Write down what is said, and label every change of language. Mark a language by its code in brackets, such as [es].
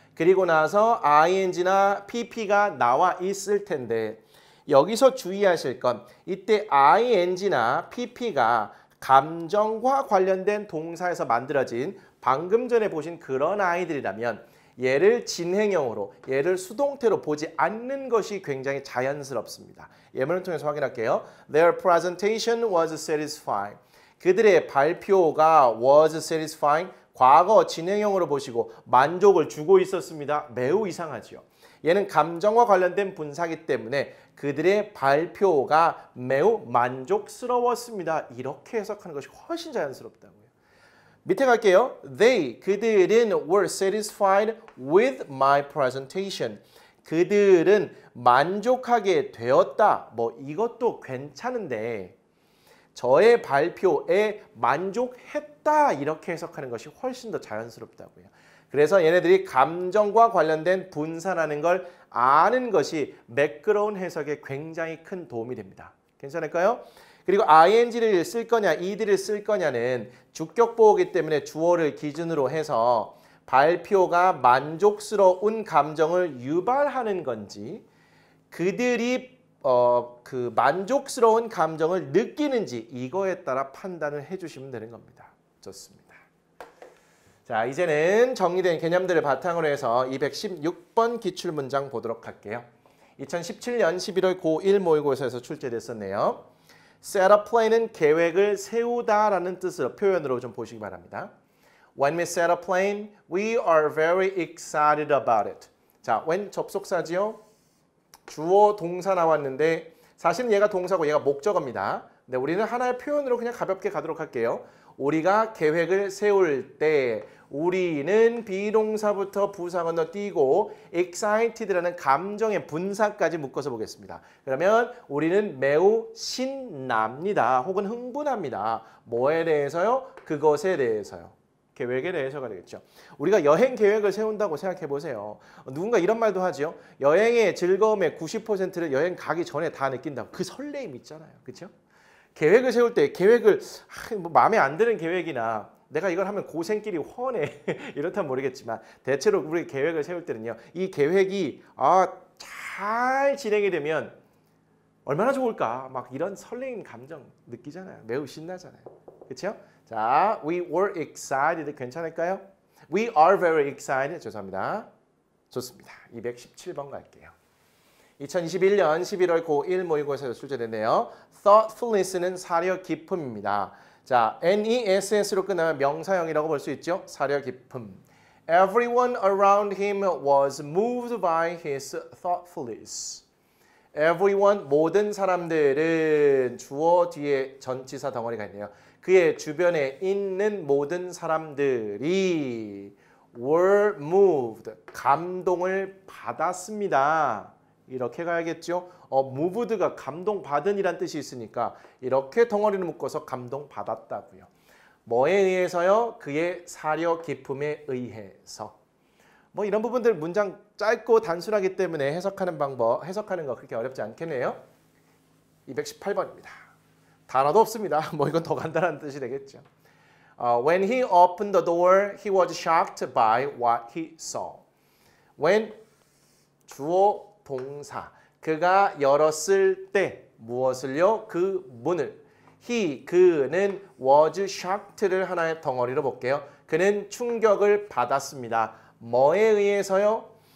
[ko] 그리고 나서 ing나 pp가 나와 있을 텐데 여기서 주의하실 건 이때 ing나 pp가 감정과 관련된 동사에서 만들어진 방금 전에 보신 그런 아이들이라면 얘를 진행형으로, 얘를 수동태로 보지 않는 것이 굉장히 자연스럽습니다. 예문을 통해서 확인할게요. [en] Their presentation was satisfying. [ko] 그들의 발표가 [en] was satisfying. [ko] 과거 진행형으로 보시고 만족을 주고 있었습니다. 매우 이상하지요. 얘는 감정과 관련된 분사기 때문에 그들의 발표가 매우 만족스러웠습니다. 이렇게 해석하는 것이 훨씬 자연스럽다고요. 밑에 갈게요. [en] They, [ko] 그들은 [en] were satisfied with my presentation. [ko] 그들은 만족하게 되었다. 뭐 이것도 괜찮은데 저의 발표에 만족했다 이렇게 해석하는 것이 훨씬 더 자연스럽다고요. 그래서 얘네들이 감정과 관련된 분사라는 걸 아는 것이 매끄러운 해석에 굉장히 큰 도움이 됩니다. 괜찮을까요? 그리고 ing를 쓸 거냐, ed를 쓸 거냐는 주격 보호이기 때문에 주어를 기준으로 해서 발표가 만족스러운 감정을 유발하는 건지 그들이 그 만족스러운 감정을 느끼는지 이거에 따라 판단을 해주시면 되는 겁니다. 좋습니다. 자, 이제는 정리된 개념들을 바탕으로 해서 216번 기출문장 보도록 할게요. 2017년 11월 고1 모의고사에서 출제됐었네요. [en] set a plane [ko] 은 계획을 세우다라는 뜻으로 표현으로 좀 보시기 바랍니다. [en] When we set a plane, we are very excited about it. [ko] 자, when 접속사지요. 주어 동사 나왔는데 사실은 얘가 동사고 얘가 목적어입니다. 근데 우리는 하나의 표현으로 그냥 가볍게 가도록 할게요. 우리가 계획을 세울 때 우리는 비동사부터 부사 건너뛰고 excited라는 감정의 분사까지 묶어서 보겠습니다. 그러면 우리는 매우 신납니다. 혹은 흥분합니다. 뭐에 대해서요? 그것에 대해서요. 계획에 대해서가 되겠죠. 우리가 여행 계획을 세운다고 생각해 보세요. 누군가 이런 말도 하죠. 여행의 즐거움의 90%를 여행 가기 전에 다 느낀다고. 그 설레임 있잖아요. 그렇죠? 계획을 세울 때 계획을 뭐 마음에 안 드는 계획이나 내가 이걸 하면 고생길이 훤해 이렇다면 모르겠지만 대체로 우리 계획을 세울 때는요. 이 계획이 잘 진행이 되면 얼마나 좋을까 막 이런 설레임 감정 느끼잖아요. 매우 신나잖아요. 그렇죠? [en] 자, we were excited [ko] 괜찮을까요? [en] We are very excited. [ko] 죄송합니다. 좋습니다. 217번 갈게요. 2021년 11월 고1 모의고사에서 출제됐네요. thoughtfulness는 사려 깊음입니다. 자, ness로 끝나면 명사형이라고 볼 수 있죠. 사려 깊음. [en] Everyone around him was moved by his thoughtfulness. [ko] Everyone, 모든 사람들은 주어 뒤에 전치사 덩어리가 있네요. 그의 주변에 있는 모든 사람들이 [en] were moved, [ko] 감동을 받았습니다. 이렇게 가야겠죠. moved가 감동받은이란 뜻이 있으니까 이렇게 덩어리를 묶어서 감동받았다고요. 뭐에 의해서요? 그의 사려 깊음에 의해서. 뭐 이런 부분들 문장 짧고 단순하기 때문에 해석하는 거 그렇게 어렵지 않겠네요. 218번입니다. 단어도 없습니다. 뭐 이건 더 간단한 뜻이 되겠죠. [en] When he opened the door, he was shocked by what he saw. [ko] When 주어 동사 그가 열었을 때 무엇을요? 그 문을. 그는 [en] was shocked [ko] 를 하나의 덩어리로 볼게요. 그는 충격을 받았습니다. 뭐에 의해서요?